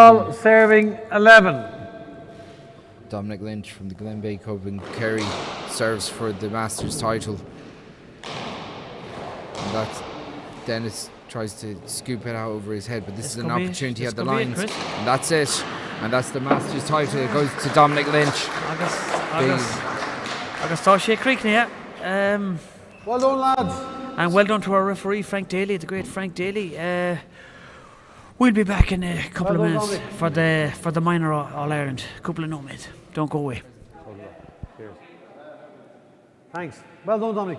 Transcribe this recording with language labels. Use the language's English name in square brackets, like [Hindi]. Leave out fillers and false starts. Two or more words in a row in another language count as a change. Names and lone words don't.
[English] game ball serving 11. Dominic Lynch from the Glen Bay Cup in Kerry serves for the Masters title. And that's Dennis tries to scoop it out over his head, but this is an opportunity at the lines. And that's it. And that's the Masters title. It goes to Dominic Lynch. [Irish] Agus tá sé críicne, [English] Well done, lads. and well done to our referee, Frank Daly, the great Frank Daly. We'll be back in a couple of minutes for the minor All-Ireland. Couple of nomads. Don't go away. Cheers. Thanks. Well done, Dominic.